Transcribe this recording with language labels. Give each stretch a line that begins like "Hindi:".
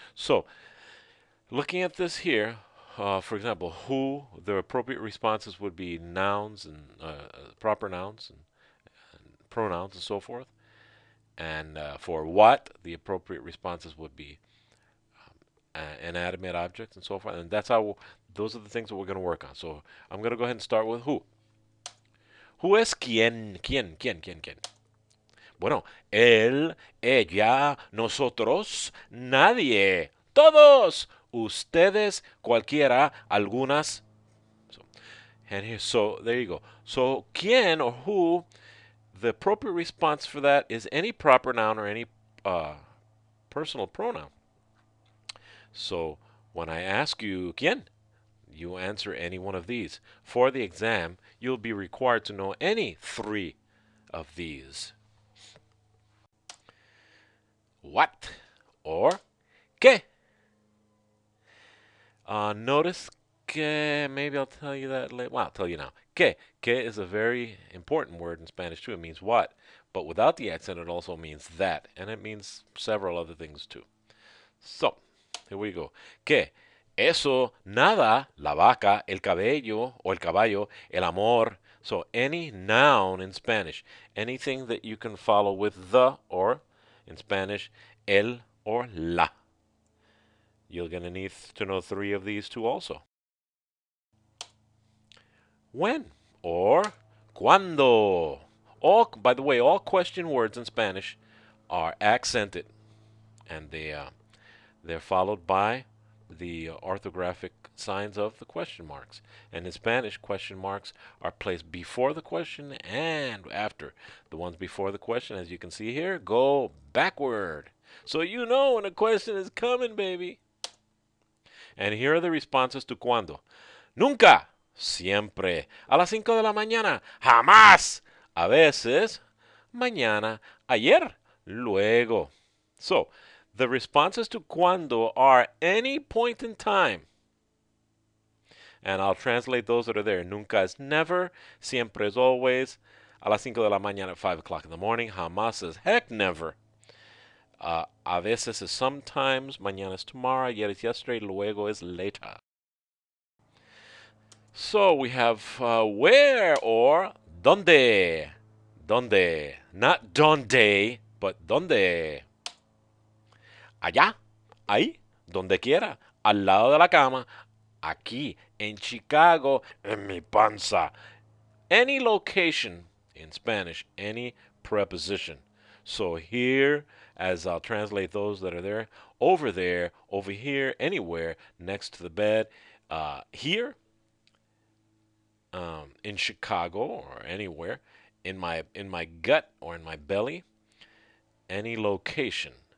English: So, looking at this here, for example, who, the appropriate responses would be nouns and proper nouns and pronouns and so forth. And for what, the appropriate responses would be inanimate objects and so forth. And those are the things that we're going to work on. So I'm going to go ahead and start with who.
Spanish: Who es quién? ¿Quién? ¿Quién? ¿Quién? ¿Quién? Bueno, él, ella, nosotros, nadie, todos, ustedes, cualquiera, algunas.
English: So there you go. So quién or who, the appropriate response for that is any proper noun or any personal pronoun. So when I ask you quién, you answer any one of these. For the exam, you'll be required to know any three of these. What or qué? Notice que, maybe I'll tell you that later. Well, I'll tell you now. Que is a very important word in Spanish too. It means what, but without the accent, it also means that, and it means several other things too. So, here we go.
Spanish: Que eso, nada, la vaca, el cabello o el caballo, el amor.
English: So, any noun in Spanish, anything that you can follow with the or, in Spanish, el or la. You're going to need to know three of these too also. When or cuando. By the way, all question words in Spanish are accented, and they're followed by the orthographic signs of the question marks. And in Spanish, question marks are placed before the question and after. The ones before the question, as you can see here, go backward. So you know when a question is coming, baby. And here are the responses to cuando.
Spanish: Nunca, siempre. A las 5 de la mañana, jamás. A veces, mañana, ayer, luego.
English: So, the responses to cuando are any point in time. And I'll translate those that are there. Nunca is never, siempre is always.
Spanish: A las 5 de la mañana
English: at 5 o'clock in the morning, jamás is heck never. A veces is sometimes, mañana is tomorrow, ayer is yesterday, luego is later. So we have where or donde. Donde.
Spanish: Not donde, but donde. Allá, ahí, donde quiera, al lado de la cama, aquí, en Chicago, en mi panza.
English: Any location in Spanish, any preposition. So here, as I'll translate those that are there, over here, anywhere, next to the bed, here, in Chicago or anywhere, in my gut or in my belly, any location.